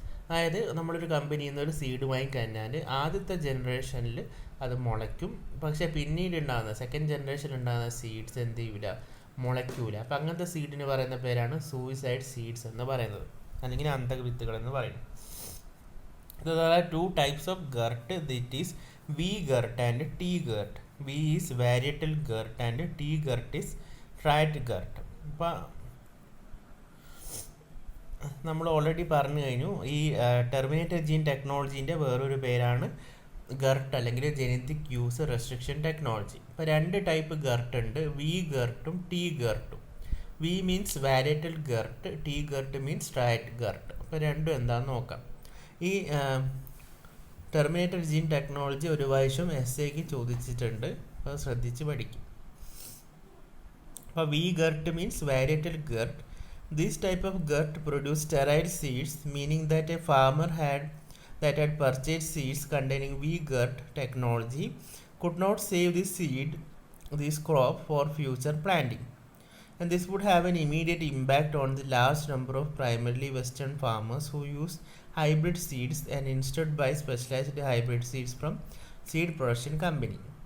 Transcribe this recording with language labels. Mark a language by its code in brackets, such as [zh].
[ml] അതായത് നമ്മളൊരു കമ്പനിയിൽ നിന്ന് ഒരു സീഡ് വാങ്ങിക്കഴിഞ്ഞാൽ ആദ്യത്തെ ജനറേഷനിൽ അത് മുളയ്ക്കും, പക്ഷേ പിന്നീട് ഉണ്ടാകുന്ന സെക്കൻഡ് ജനറേഷനിൽ ഉണ്ടാകുന്ന സീഡ്സ് എന്ത് ചെയ്യൂല? മുളയ്ക്കൂല. അപ്പം അങ്ങനത്തെ സീഡിന് പറയുന്ന പേരാണ് സൂയിസൈഡ് സീഡ്സ് എന്ന് പറയുന്നത്, അല്ലെങ്കിൽ അന്തക വിത്തുകൾ എന്ന് പറയുന്നത്. [en] There are two types of GERT, that is V-GERT and T-GERT. V is varietal GERT and T-GERT is triad GERT. [ml] അപ്പോൾ നമ്മൾ ഓൾറെഡി പറഞ്ഞു കഴിഞ്ഞു. ഈ ടെർമിനേറ്റർ ജീൻ ടെക്നോളജീൻ്റെ വേറൊരു പേരാണ് ഗർട്ട് അല്ലെങ്കിൽ ജനറ്റിക് യൂസ് റെസ്ട്രിക്ഷൻ ടെക്നോളജി. അപ്പോൾ രണ്ട് ടൈപ്പ് ഗർട്ട് ഉണ്ട്, V ഗർട്ടും T ഗർട്ടും. V means വാരിയറ്റൽ ഗർട്ട്, T ഗർട്ട് means ട്രയറ്റ് ഗർട്ട്. അപ്പോൾ രണ്ടും എന്താണെന്ന് നോക്കാം. ഈ ടെർമിനേറ്റഡ് ജീൻ ടെക്നോളജി ഒരു പ്രാവശ്യം എസ്സേക്ക് ചോദിച്ചിട്ടുണ്ട്, അപ്പോൾ ശ്രദ്ധിച്ച് പഠിക്കും. അപ്പോൾ V ഗർട്ട് means വാരിയറ്റൽ ഗർട്ട്. [en] This type of gurt produce sterile seeds, meaning that a farmer had purchased seeds containing V gurt technology could not save this crop for future planting, and this would have an immediate impact on the large number of primarily Western farmers who use hybrid seeds and instead buy specialized hybrid seeds from seed production company.